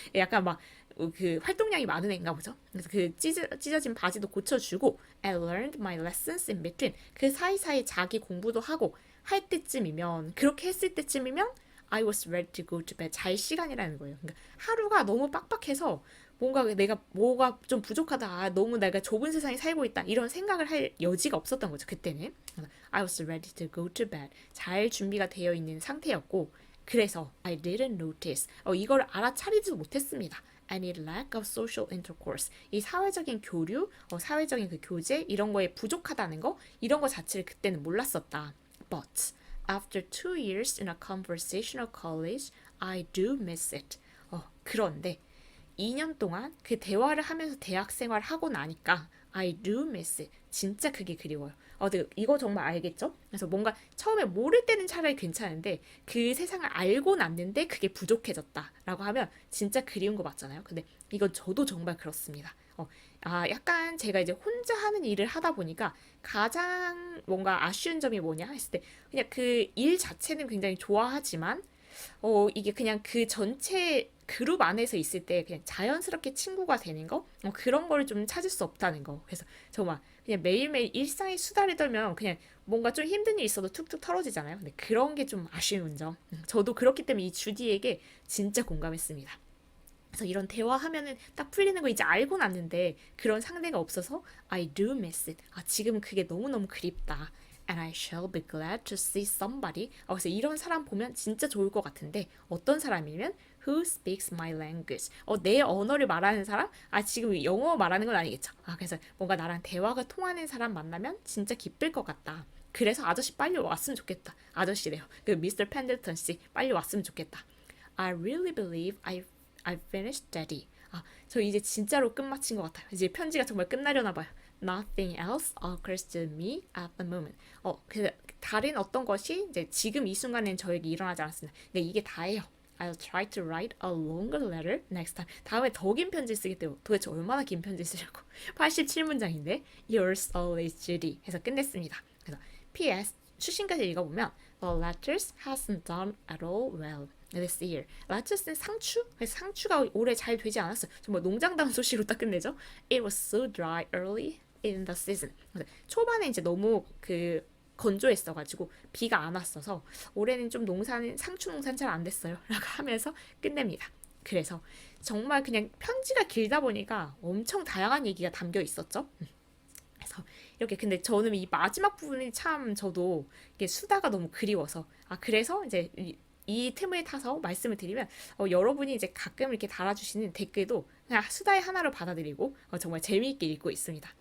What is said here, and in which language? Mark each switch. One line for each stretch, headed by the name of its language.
Korean: 약간 막 그 활동량이 많은 애인가 보죠. 그래서 그 찢어진 바지도 고쳐주고
English: I learned my lessons in between
Korean: 그 사이사이 자기 공부도 하고 할 때쯤이면 그렇게 했을 때쯤이면
English: I was ready to go to bed
Korean: 잘 시간이라는 거예요. 그러니까 하루가 너무 빡빡해서 뭔가 내가 뭐가 좀 부족하다 너무 내가 좁은 세상에 살고 있다 이런 생각을 할 여지가 없었던 거죠 그때는.
English: I was ready to go to bed
Korean: 잘 준비가 되어 있는 상태였고 그래서
English: I didn't notice
Korean: 이걸 알아차리지도 못했습니다.
English: any lack of social intercourse
Korean: 이 사회적인 교류, 사회적인 그 교제 이런 거에 부족하다는 거 이런 거 자체를 그때는 몰랐었다.
English: But after 2 years in a conversational college, I do miss it.
Korean: 그런데 2년 동안 그 대화를 하면서 대학 생활을 하고 나니까
English: I do miss it.
Korean: 진짜 그게 그리워요. 근데 이거 정말 알겠죠? 그래서 뭔가 처음에 모를 때는 차라리 괜찮은데 그 세상을 알고 났는데 그게 부족해졌다라고 하면 진짜 그리운 거 맞잖아요. 근데 이건 저도 정말 그렇습니다. 약간 제가 이제 혼자 하는 일을 하다 보니까 가장 뭔가 아쉬운 점이 뭐냐 했을 때 그냥 그 일 자체는 굉장히 좋아하지만 이게 그냥 그 전체 그룹 안에서 있을 때 그냥 자연스럽게 친구가 되는 거? 그런 걸 좀 찾을 수 없다는 거. 그래서 정말 그냥 매일매일 일상의 수다를 떨면 그냥 뭔가 좀 힘든 일 있어도 툭툭 털어지잖아요. 근데 그런 게 좀 아쉬운 점. 저도 그렇기 때문에 이 주디에게 진짜 공감했습니다. 그래서 이런 대화하면은 딱 풀리는 거 이제 알고 났는데 그런 상대가 없어서
English: I do miss it.
Korean: 지금 그게 너무너무 그립다.
English: And I shall be glad to see somebody.
Korean: 그래서 이런 사람 보면 진짜 좋을 것 같은데 어떤 사람이면
English: who speaks my language.
Korean: 내 언어를 말하는 사람? 지금 영어 말하는 건 아니겠죠. 그래서 뭔가 나랑 대화가 통하는 사람 만나면 진짜 기쁠 것 같다. 그래서 아저씨 빨리 왔으면 좋겠다. 아저씨래요. 그 미스터 펜들턴 씨 빨리 왔으면 좋겠다.
English: I really believe I finished daddy.
Korean: 저 이제 진짜로 끝마친 것 같아요. 이제 편지가 정말 끝나려나 봐요.
English: Nothing else occurs to me at the moment.
Korean: 그 다른 어떤 것이 이제 지금 이 순간엔 저에게 일어나지 않았습니다. 근데 이게 다예요.
English: I'll try to write a longer letter next time.
Korean: 다음에 더 긴 편지 쓰기 때문에 도대체 얼마나 긴 편지 쓰려고. 87문장인데
English: Yours always Judy
Korean: 해서 끝냈습니다. 그래서 P.S. 추신까지 읽어보면
English: The letters hasn't done at all well this year.
Korean: 레터스는 상추? 그래서 상추가 올해 잘 되지 않았어요. 정말 농장다운 소식으로 딱 끝내죠.
English: It was so dry early in the season.
Korean: 초반에 이제 너무 그 건조했어가지고 비가 안 왔어서 올해는 좀 상추 농사는 잘 안 됐어요. 라고 하면서 끝냅니다. 그래서 정말 그냥 편지가 길다 보니까 엄청 다양한 얘기가 담겨 있었죠. 그래서 이렇게 근데 저는 이 마지막 부분이 참 저도 이게 수다가 너무 그리워서 그래서 이제 이 틈을 타서 말씀을 드리면 여러분이 이제 가끔 이렇게 달아주시는 댓글도 그냥 수다의 하나로 받아들이고 정말 재미있게 읽고 있습니다.